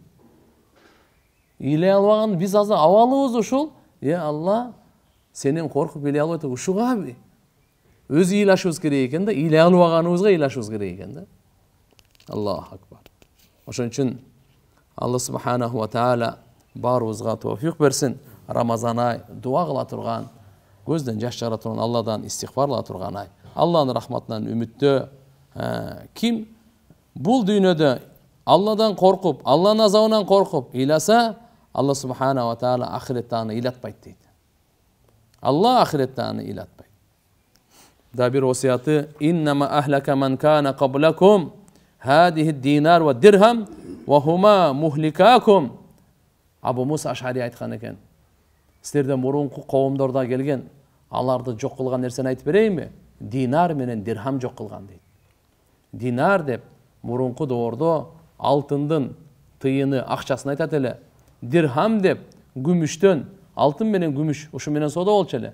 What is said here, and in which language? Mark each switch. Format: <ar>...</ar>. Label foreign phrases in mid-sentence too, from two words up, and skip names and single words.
<ky>Илей албаган биз азыр абалыбыз ушул. Алла, сенен коркуп илей албай туруп ушугаби? Өз ыйлашыбыз керек экен да, илей албаганыбызга ыйлашыбыз керек экен да.</ky> <ar>الله أكبر.</ar> <ky>Ошон үчүн Алла</ky> <ar>سبحانه وتعالى</ar> <ky>баарыбызга товфик берсин. Рамазан ай дуа кыла турган, көздөн жаш чыгара турган, Алладан истигфар кыла турган ай. Алланын рахматынан үмүттө. Ким бул дүйнөдө Алладан коркуп, Алланын азабынан коркуп ыйласа, Алла</ky> <ar>سبحانه وتعالى</ar> <ky>ахиретте аны ыйлатпайт дейт. Алла ахиретте аны ыйлатпайт. Да бир осияты:</ky> <ar>إنما أهلك من كان قبلكم هذه الدينار والدرهم وهما مهلكاكم.</ar> <ky>Абу Муса Ашари айткан экен. Силерден мурунку коомдорда келген, аларды жок кылган нерсени айтып берейинби? Динар менен дирхам жок кылган дейт. Динар деп мурунку доордо алтындын тыйыны, акчасын айтат эле. Дирхам деп күмүштөн, алтын менен күмүш, ушу менен соода болчу эле.</ky>